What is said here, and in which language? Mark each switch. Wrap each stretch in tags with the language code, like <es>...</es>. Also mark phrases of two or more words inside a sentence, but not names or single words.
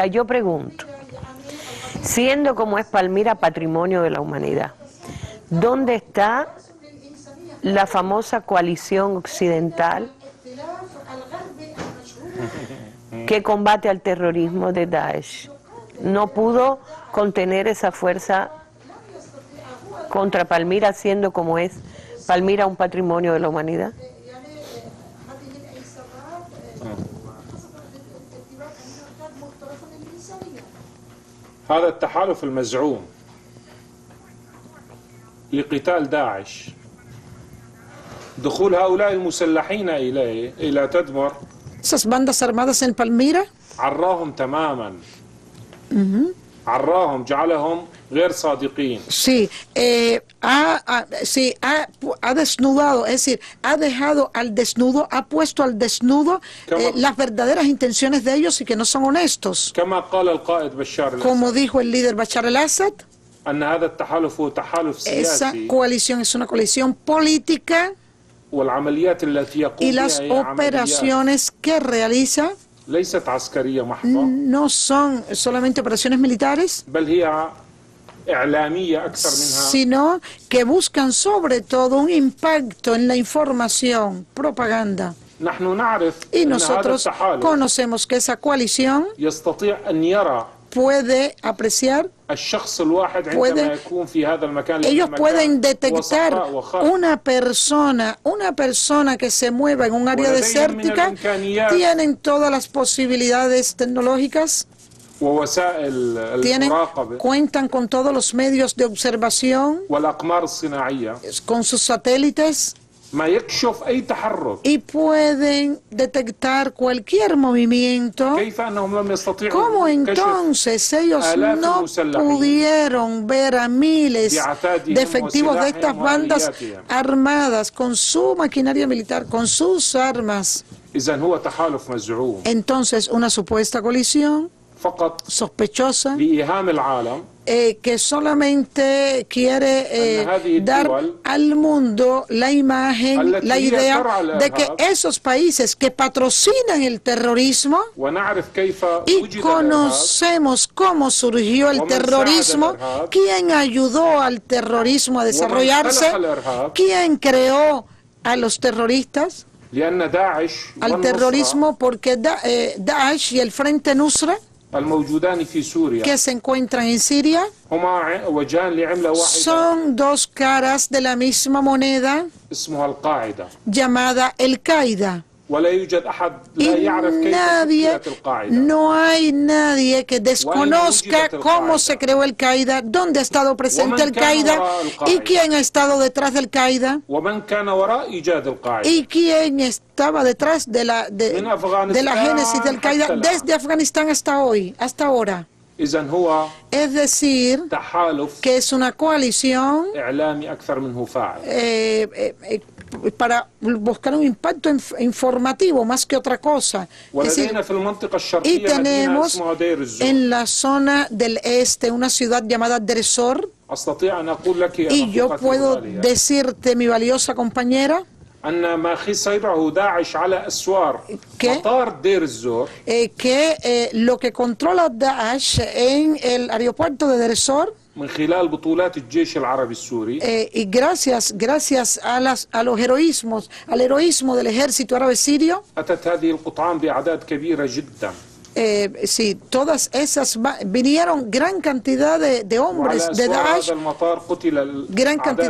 <es>Yo pregunto, siendo como es Palmira patrimonio de la humanidad, ¿dónde está la famosa coalición occidental que combate al terrorismo de Daesh. No pudo contener esa fuerza contra Palmira, siendo como es Palmira un patrimonio de la humanidad.</es> <ar>هذا التحالف المزعوم لقتال داعش دخول هؤلاء المسلحين إلى تدمر</ar> <es>esas bandas armadas en Palmira</es> <ar>عراهم تماما عراهم جعلهم غير صادقين.</ar> <es>Sí, ha desnudado, es decir, ha dejado al desnudo, ha puesto al desnudo las verdaderas intenciones de ellos y que no son honestos.</es> <ar>كما قال القائد بشار الأسد.</ar> <es>Como dijo el líder Bashar al-Assad,</es> <ar>أن هذا التحالف هو تحالف</ar> <es>esa</es> <ar>سياسي.</ar> <es>coalición es una coalición política</es> <ar>والعمليات التي يقوم</ar> <es>y las</es> <ar>بها هي عمليات</ar> <es>operaciones que realiza</es> <ar>ليست عسكرية محضة</ar> <es>no son solamente operaciones militares,</es> <ar>بل هي إعلامية أكثر منها</ar> <es>sino que buscan sobre todo un impacto en la información, propaganda.</es> <ar>نحن نعرف</ar> <es>Y</es> <ar>أن هذا</ar> <es>nosotros</es> <ar>التحالف</ar> <es>conocemos que esa coalición</es> <ar>يستطيع أن يرى</ar> <es>puede apreciar,</es> <ar>الشخص الواحد</ar> <es>puede-</es> <ar>عندما يكون في هذا المكان لأن</ar> <es>ellos</es> <ar>المكان</ar> <es>pueden</es> <ar>هو</ar> <es>detectar</es> <ar>صحراء وخرق.</ar> <es>una persona que se mueva en un área desértica, tienen todas las posibilidades tecnológicas,</es> <ar>ووسائل المراقبة</ar> <es>cuentan con todos los medios de observación,</es> <ar>والأقمار الصناعية</ar> <es>con sus satélites,</es> <ar>ما يكشف أي تحرك.</ar> <es>y pueden detectar cualquier movimiento.</es> <ar>كيف أنهم لم يستطيعوا</ar> <es>¿Cómo</es> <ar>كشف</ar> <es>entonces ellos</es> <ar>آلاف</ar> <es>no</es> <ar>المسلحين</ar> <es>pudieron ver a miles</es> <ar>بعتادهم</ar> <es>de efectivos de estas</es> <ar>وسلاحهم</ar> <es>bandas</es> <ar>وآلياتهم؟</ar> <es>armadas con su maquinaria militar, con sus armas?</es> <ar>إذن هو تحالف مزعوم</ar> <es>Entonces, una supuesta colisión</es> <ar>فقط</ar> <es>sospechosa</es> <ar>لإيهام العالم</ar> <es>que solamente quiere dar al mundo la imagen, la idea de que esos países que patrocinan el terrorismo,</es> <ar>ونعرف كيف</ar> <es>y</es> <ar>وجد الإرهاب</ar> <es>conocemos cómo surgió el terrorismo, quién ayudó al terrorismo a desarrollarse, quién creó a los terroristas,</es> <ar>لأن داعش</ar> <es>al</es> <ar>والنصرة</ar> <es>terrorismo, porque Daesh y el Frente Nusra,</es> <ar>الموجودان في سوريا</ar> <es>que se encuentran en Siria,</es> <ar>هما وجهان لعملة واحدة</ar> <es>son dos caras de la misma moneda</es> <ar>اسمها القاعدة.</ar> <es>llamada El Qaeda.</es> <ar>ولا يوجد أحد</ar> <es>Y</es> <ar>لا يعرف كيف</ar> <es>nadie,</es> <ar>شكلت القاعدة.</ar> <es>no hay nadie que desconozca cómo se creó el Qaeda, dónde ha estado presente el Qaeda y quién ha estado detrás del Qaeda</es> <ar>ومن كان وراء إيجاد القاعدة.</ar> <es>y quién estaba detrás de la génesis del Qaeda desde Afganistán hasta hoy, hasta ahora.</es> <ar>إذن هو</ar> <es>Es decir,</es> <ar>تحالف</ar> <es>que es una coalición</es> <ar>إعلامي أكثر منه فاعل.</ar> <es>para buscar un impacto informativo más que otra cosa. Es decir,</es> <ar>ولدينا في المنطقة</ar> <es>y</es> <ar>الشرقية مدينة</ar> <es>tenemos</es> <ar>اسمها دير الزور.</ar> <es>en la zona del este una ciudad llamada Deir ez-Zor,</es> <ar>أستطيع أن أقول لك يا</ar> <es>y yo</es> <ar>أخوتي</ar> <es>puedo</es> <ar>الغالية</ar> <es>decirte, mi valiosa compañera,</es> <ar>أن ما خسره داعش على أسوار</ar> <es>¿Qué?</es> <ar>مطار دير الزور</ar> <es>que lo que controla Daesh en el aeropuerto de Deir ez-Zor,</es> <ar>من خلال بطولات الجيش العربي السوري</ar> <es>y gracias a los heroísmos, al heroísmo del ejército árabe sirio,</es> <ar>أتت هذه القطعان بأعداد كبيرة جدا.</ar> <es>sí, todas esas vinieron gran cantidad de hombres</es> <ar>وعلى</ar> <es>de</es> <ar>أسوار</ar> <es>Daesh,</es> <ar>هذا المطار قتل</ar> <es>gran cantidad</es>